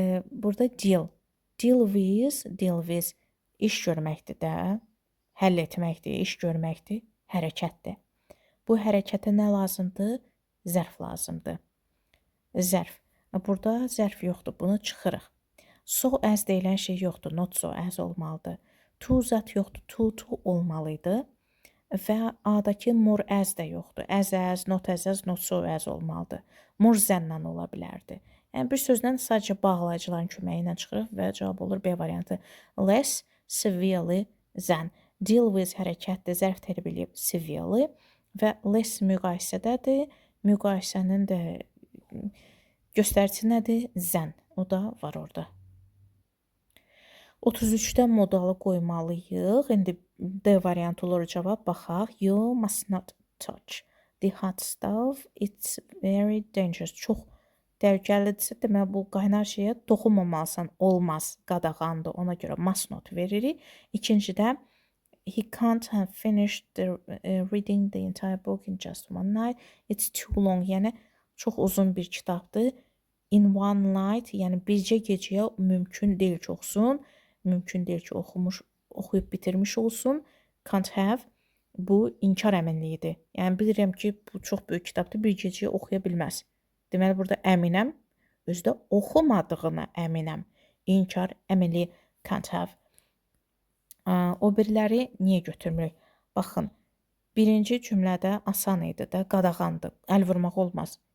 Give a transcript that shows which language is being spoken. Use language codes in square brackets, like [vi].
[az] Burada deal with iş görməkdir də, həll etməkdir, iş görməkdir, hərəkətdir. Bu hərəkətə nə lazımdır? Zərf lazımdır. Zərf. Burada zərf yoxdur, bunu çıxırıq. So as deyilən şey yoxdur, not so as olmalıdır. To zat yoxdur, to olmalıydı. Və A-dakı more as də yoxdur. As, not as, not so as olmalıdır. More than ola bilərdi. Yəni, bir sözlə sadəcə bağlayıcıların köməyi ilə çıxırıq və cavab olur B variantı. Less severely than. Deal with hərəkətdir, zərf tərib eləyib severely və less müqayisədədir. Müqayisənin də göstəricisi nədir? Than. O da var orada. 33-də modalı qoymalıyıq. İndi D variantı olur cavab. Baxaq. [en] You must not touch the hot stuff. It's very dangerous. [az] Çox təhlükəlidirsə, demək bu qaynar şeyə toxunmamalısan. Olmaz. Qadağandır. Ona görə must not veririk. İkincidə [en] he can't have finished reading the entire book in just one night. It's too long. [az] Yəni çox uzun bir kitabdır. [en] In one night, [az] yəni bircə gecəyə mümkün deyil ki oxusun. Mümkün deyil ki oxuyub bitirmiş olsun. Can't have bu inkar əminliyidir. Yəni bilirəm ki bu çox böyük kitabdır, bir gecəyə oxuya bilməz. Deməli burada əminəm, özdə oxumadığına əminəm. İnkar əminliyi can't have. O biriləri niyə götürmürük? Baxın, birinci cümlədə asan idi də, qadağandır. Əl vurmaq olmaz.